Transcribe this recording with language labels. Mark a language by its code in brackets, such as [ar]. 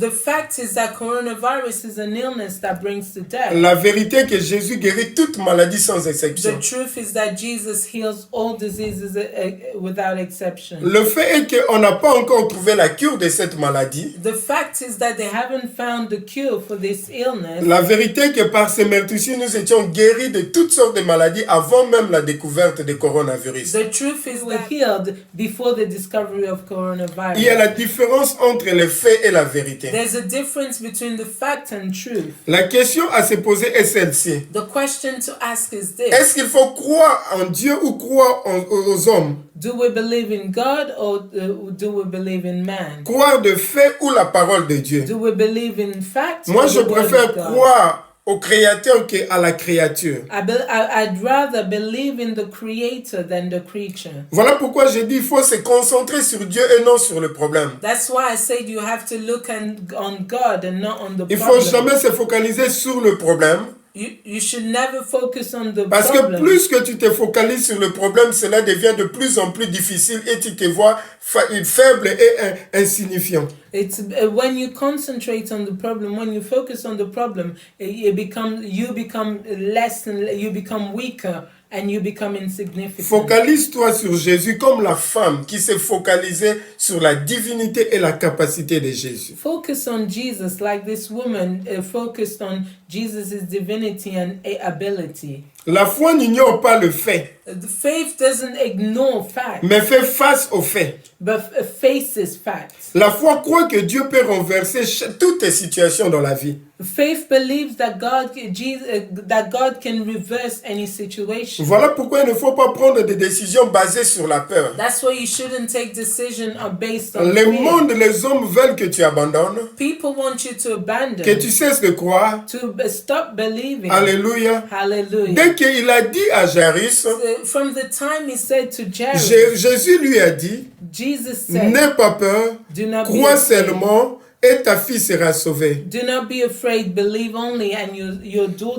[en] The fact is that coronavirus is an illness that brings to death. [fr] La vérité est que Jésus guérit toute maladie sans exception. [en] The truth is that Jesus heals all diseases without exception. [fr] Le fait est qu'on n'a pas encore trouvé la cure de cette maladie. [en] The fact is that they haven't found the cure for this illness. [fr] La vérité est que par ces meurtrissures, nous étions guéris de toutes sortes de maladies avant même la découverte du coronavirus. [en] The truth is we're healed before the discovery of coronavirus. [fr] Il y a la différence entre les faits et la vérité. [en] There's a difference between the fact and truth. [fr] La question à se poser est celle-ci. [en] The question to ask is this. [fr] Est-ce qu'il faut croire en Dieu ou croire aux hommes? [en] Do we believe in God or do we believe in man? [fr] Croire de fait ou la parole de Dieu? [en] Do we believe in fact [fr] Moi, [en] or [fr] je [en] the word [fr] préfère [en] of God? [fr] croire au Créateur qu'à la créature. [en] I'd rather believe in the creator than the creature. [fr] Voilà pourquoi je dis qu'il faut se concentrer sur Dieu et non sur le problème. [en] That's why I said you have to look on God and not on the [fr] Il ne faut [en] problem. [fr] jamais se focaliser sur le problème. [en] You should never focus on the [fr] Parce que [en] problem. [fr] plus que tu te focalises sur le problème, cela devient de plus en plus difficile et tu te vois faible et insignifiant. [en] It's when you concentrate on the problem, when you focus on the problem, you become less and you become weaker and you become insignificant. [fr] Focalise-toi sur Jésus comme la femme qui s'est focalisée sur la divinité et la capacité de Jésus. [en] Focus on Jesus like this woman focused on Jesus' divinity and ability. [fr] La foi n'ignore pas le fait, [en] The faith doesn't ignore facts, [fr] mais fait face aux faits. [en] but faces facts. [fr] La foi croit que Dieu peut renverser toutes les situations dans la vie. [en] Faith believes that God can reverse any situation. [fr] Voilà pourquoi il ne faut pas prendre des décisions basées sur la peur. [en] That's why you shouldn't take decisions based on [fr] Le [en] fear. [fr] monde, les hommes veulent que tu abandonnes, [en] People want you to abandon, [fr] que tu cesses de croire. [en] to stop believing. [fr] Alléluia. [en] Hallelujah. [fr] Dès qu'il a dit à Jairus, [en] From the time he said to Jairus, [fr] Jésus lui a dit, [en] Jesus said, [fr] n'aie pas peur, [en] do not be [fr] crois [en] afraid. [fr] seulement et ta fille sera sauvée. [en] Do not be afraid, believe only, and your daughter